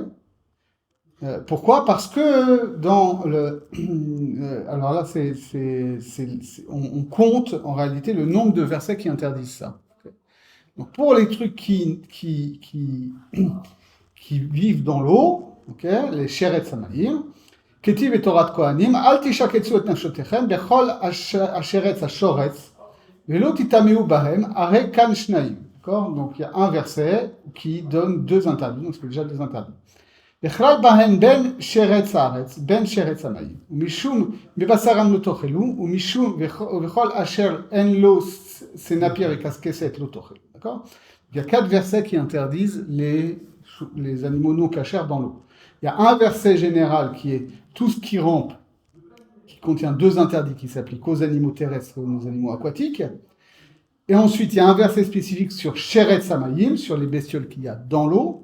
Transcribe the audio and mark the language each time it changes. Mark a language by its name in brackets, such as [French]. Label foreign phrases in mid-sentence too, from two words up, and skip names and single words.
[French] Pourquoi? Parce que dans le. Alors là, on compte en réalité le nombre de versets qui interdisent ça. Donc pour les trucs qui vivent dans l'eau, les [Hebrew] שרץ המים, כתיב את תורת כהנים אל תשקצו את נפשותיכם בכל השרץ השורץ ולא תטמאו בהם, הרי כאן שניים. [French] D'accord? Donc il y a un verset qui donne 2 interdits, donc c'est déjà 2 interdits. [Hebrew] בכלל בהן בין שרץ הארץ, בין שרץ המים, ומשום בבשרם לא תאכלו, ומשום וכל אשר אין לו סנפיר וקסקסת לא תאכלו. [French] D'accord? Il y a 4 versets qui interdisent les animaux non cachers dans l'eau. Il y a un verset général qui est tout ce qui rampe, qui contient 2 interdits qui s'appliquent aux animaux terrestres et aux animaux aquatiques. Et ensuite, il y a un verset spécifique sur [Hebrew] שרץ המים, [French] sur les bestioles qu'il y a dans l'eau.